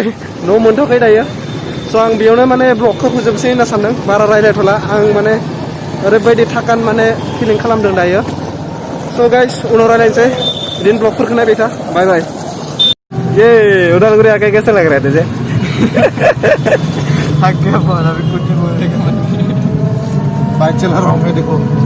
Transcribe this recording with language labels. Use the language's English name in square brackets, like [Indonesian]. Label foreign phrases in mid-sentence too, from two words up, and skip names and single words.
[Bodo] न' मोनथ'वाखै दायो। स' आं बेयावनो माने ब्लगखौ फोजोबसै होनना सानदों, बारा रायज्लायथ'ला। आं माने ओरैबायदि थाकान माने फिलिं खालामदों दायो। स' गाइस उनाव रायज्लायनोसै, बिदिनो ब्लगफोरखौ नायबाय था। बाय बाय। [Hindi] ये उदालगुरी आके कैसे लग रहा है तुझे? थक गया, अभी कुछ नहीं बोलेगा। बाइक चला रहा हूँ मैं, देखो।